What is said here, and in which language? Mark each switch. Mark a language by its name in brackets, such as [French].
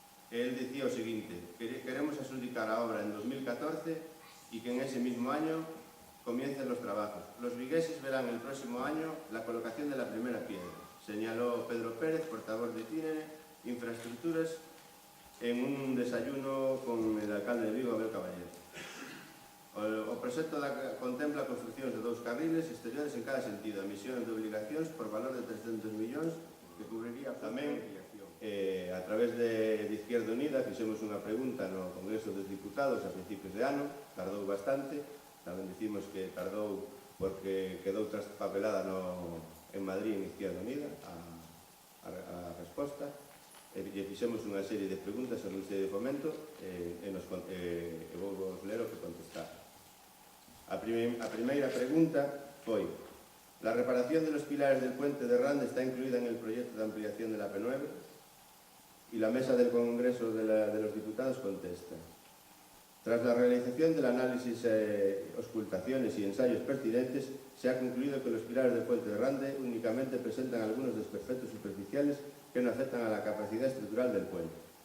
[Spanish] Él dicía o seguinte, queremos adjudicar a obra en 2014 y que en ese mismo año comiencen los trabajos. Los vigueses verán el próximo año la colocación de la primera piedra, señaló Pedro Pérez, portavoz de Tinere Infraestructuras, en un desayuno con el alcalde de Vigo, Abel Caballero. [Galician] O proxecto contempla a construcción de 2 carriles exteriores en cada sentido, emisión de obligacións por valor de 300 millóns que cubriría tamén a través de Izquierda Unida. Fixemos unha pregunta no Congreso dos Diputados a principios de ano, tardou bastante, tamén dicimos que tardou porque quedou traspapelada en Madrid en Izquierda Unida a resposta. E fixemos unha serie de preguntas ao Ministerio de Fomento e vou vos ler o que contestar. [Spanish] A primeira pregunta foi: la reparación de los pilares del puente de Rande está incluida en el proyecto de ampliación de la P9? Y la mesa del Congreso de los Diputados contesta: tras la realización del análisis, auscultaciones y ensayos pertinentes, se ha concluido que los pilares del puente de Rande únicamente presentan algunos desperfectos superficiales que no afectan a la capacidad estructural del puente.